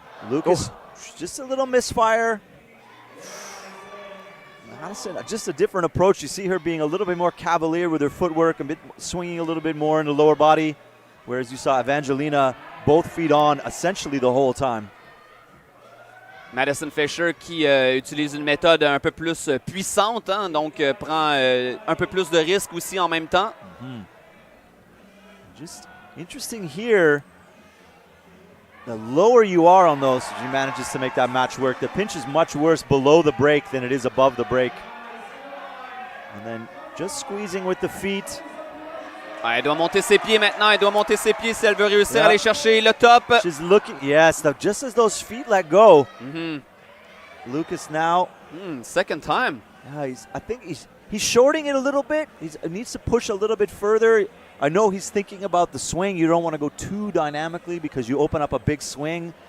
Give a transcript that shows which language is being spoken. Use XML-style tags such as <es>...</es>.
<en>Lucas, just a little misfire. Madison, just a different approach. You see her being a little bit more cavalier with her footwork, a bit swinging a little bit more in the lower body, whereas you saw Evangelina both feet on essentially the whole time.</en> <fr>Madison Fisher qui utilise une méthode un peu plus puissante, hein, donc prend un peu plus de risques aussi en même temps.</fr> <en>Just interesting here. The lower you are on those, she manages to make that match work. The pinch is much worse below the break than it is above the break. And then just squeezing with the feet.</en> <fr>Elle doit monter ses pieds maintenant. Elle doit monter ses pieds si elle veut réussir à aller chercher le top.</fr> <en>She's looking, yes, just as those feet let go. Lucas now. Second time. Yeah, I think he's shorting it a little bit. He needs to push a little bit further. I know he's thinking about the swing. You don't want to go too dynamically because you open up a big swing.</en>